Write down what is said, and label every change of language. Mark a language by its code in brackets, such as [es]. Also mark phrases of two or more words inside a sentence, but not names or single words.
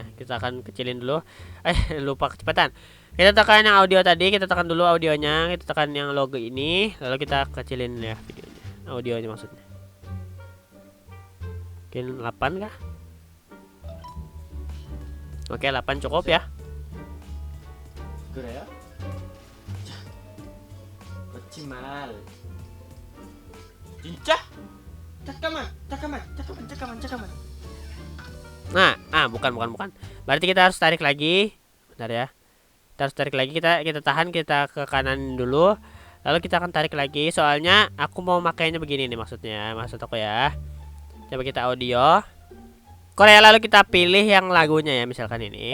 [id] Kita akan kecilin dulu. Lupa kecepatan. Kita tekan yang audio tadi, kita tekan dulu audionya, kita tekan yang logo ini, lalu kita kecilin ya videonya. Audionya maksudnya. Mungkin 8 kah? Oke, 8 cukup ya. [ko] 그래요? 자, 거짓말. 진짜? 잠깐만. [id] Nah, bukan. Berarti kita harus tarik lagi. Bentar ya. Kita harus tarik lagi, kita tahan, kita ke kanan dulu. Lalu kita akan tarik lagi. Soalnya aku mau makainya begini nih maksudnya. Maksud aku ya. Coba kita audio Korea, lalu kita pilih yang lagunya ya, misalkan ini.